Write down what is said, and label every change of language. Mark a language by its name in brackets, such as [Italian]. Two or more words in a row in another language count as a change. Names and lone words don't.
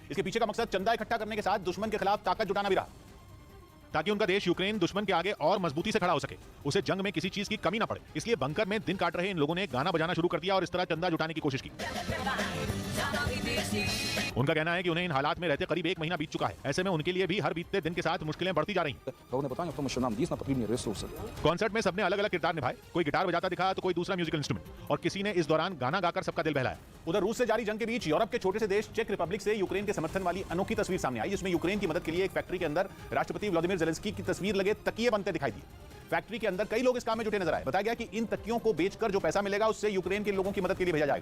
[Hindi] इसके पीछे का मकसद चंदा इकट्ठा करने के साथ दुश्मन के खिलाफ ताकत जुटाना भी रहा, ताकि उनका देश यूक्रेन दुश्मन के आगे और मजबूती से खड़ा हो सके, उसे जंग में किसी चीज की कमी ना पड़े। इसलिए बंकर में दिन काट रहे इन लोगों ने गाना बजाना शुरू कर दिया और इस तरह चंदा जुटाने की कोशिश की। उनका कहना है कि उन्हें इन हालात में रहते करीब 1 महीना बीत चुका है। ऐसे में उनके लिए भी हर बीतते दिन के साथ मुश्किलें बढ़ती जा रही हैं। [Ukrainian] Головне питання в тому, що нам дійсно потрібні ресурси. [Hindi] कॉन्सर्ट में सबने अलग अलग किरदार निभाए। कोई गिटार बजाता दिखा तो कोई दूसरा [English] musical instrument, [Hindi] और किसी ने इस दौरान गाना गाकर सबका दिल बहलाया। उधर रूस से जारी जंग के बीच यूरोप के छोटे से देश चेक रिपब्लिक से यूक्रेन के समर्थन वाली अनोखी तस्वीर सामने आई, जिसमें यूक्रेन की मदद के लिए एक फैक्ट्री के अंदर राष्ट्रपति व्लादिमीर ज़ेलेंस्की की तस्वीर लगे तकिए बनते दिखाई दिए। फैक्ट्री के अंदर कई लोग इस काम में जुटे नजर आए। बताया गया कि इन तकियों को बेचकर जो पैसा मिलेगा उससे यूक्रेन के लोगों की मदद के लिए भेजा जाएगा।